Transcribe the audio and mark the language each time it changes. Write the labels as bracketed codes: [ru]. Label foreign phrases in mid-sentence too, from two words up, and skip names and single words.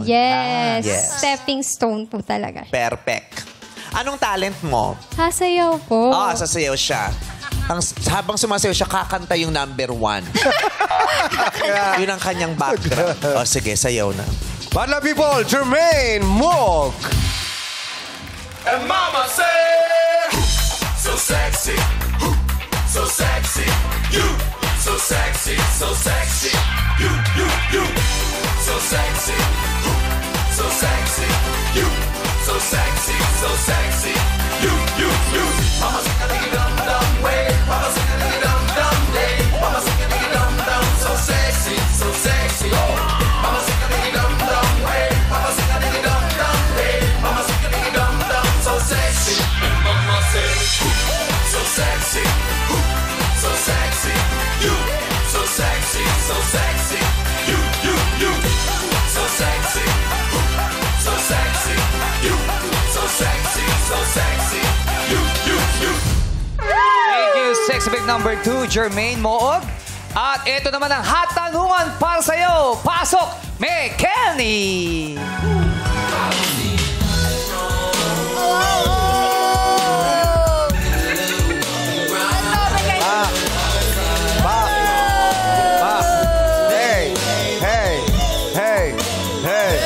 [en] Yes. Yes. Stepping stone [tl] po talaga. Perfect. Anong talent mo? Sasayaw po. Sasayaw siya. Habang sumasayaw siya, kakanta yung number 1. Yun ang kanyang background. Sige, sayaw na. Madla people, Jermaine Mog. [en] And mama said, so sexy, so sexy, you, so sexy, so sexy, you, so sexy, so sexy, you, so sexy, so sexy, you. Mama sing a ding dum dum way, mama sing a ding dum dum day, mama sing a ding dum dum, so sexy, so sexy. Mama sing a ding dum dum way, mama sing a ding dum dum day, mama sing a ding dum dum, so sexy. And mama said, so sexy, so sexy, you, so sexy, so sexy, you, so sexy, so sexy, you, so sexy, so sexy, you. Thank you, Sexy Babe number 2, Jermaine Moog. [tl] At ito naman ang hatanungan para sa'yo. Pasok, May Kenny! [en] Hey.